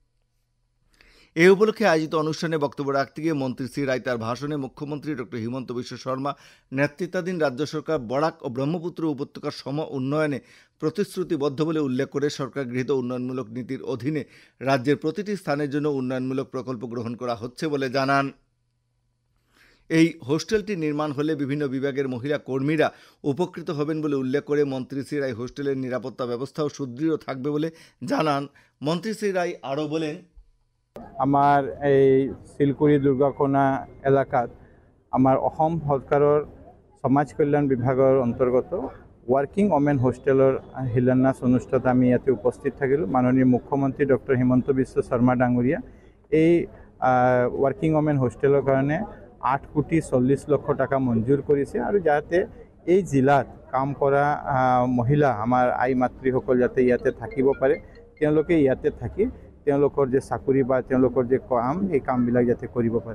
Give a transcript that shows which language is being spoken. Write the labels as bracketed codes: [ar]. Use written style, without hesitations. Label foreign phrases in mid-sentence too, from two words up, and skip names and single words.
[bn] এই উপলক্ষে আয়োজিত অনুষ্ঠানে বক্তব্য রাখতে গিয়ে মন্ত্রী শ্রী রায় তার ভাষণে মুখ্যমন্ত্রী ডক্টর হিমন্ত বিশ্ব শর্মা নেতৃত্বাধীন রাজ্য সরকার বরাক ও ব্রহ্মপুত্র উপত্যকার সম উন্নয়নে প্রতিশ্রুতিবদ্ধ বলে উল্লেখ করে সরকার গৃহীত উন্নয়নমূলক নীতির অধীনে রাজ্যের প্রতিটি স্থানের জন্য উন্নয়নমূলক প্রকল্প গ্রহণ করা হচ্ছে বলে জানান। এই হোস্টেলটি নির্মাণ হলে বিভিন্ন বিভাগের মহিলা কর্মীরা উপকৃত হবেন বলে উল্লেখ করে মন্ত্রী শ্রী রায় হোস্টেলের নিরাপত্তা ব্যবস্থাও সুদৃঢ় থাকবে বলে জানান। মন্ত্রী শ্রী রায় আরও বলেন, [as] আমাৰ এই শিলকুৰি দুৰ্গাকোনা এলেকাত আমাৰ অসম চৰকাৰৰ সমাজ কল্যাণ বিভাগৰ অন্তৰ্গত [en] working women [as] হোষ্টেলৰ শিলান্যাস অনুষ্ঠানত আমি ইয়াতে উপস্থিত থাকিলোঁ। মাননীয় মুখ্যমন্ত্ৰী ডক্টৰ হিমন্ত বিশ্ব শৰ্মা ডাঙৰীয়া এই [en] working women [as] হোষ্টেলৰ কাৰণে 8 কোটি 40 লক্ষ টাকা মঞ্জুৰ কৰিছে আৰু যাতে এই জিলাত কাম কৰা মহিলা আমাৰ আই মাতৃসকল যাতে ইয়াতে থাকিব পাৰে, তেওঁলোকে ইয়াতে থাকি তেওঁলোকৰ যে চাকৰি বা তেওঁলোকৰ যে কাম এই কামবিলাক যাতে কৰিব পাৰে।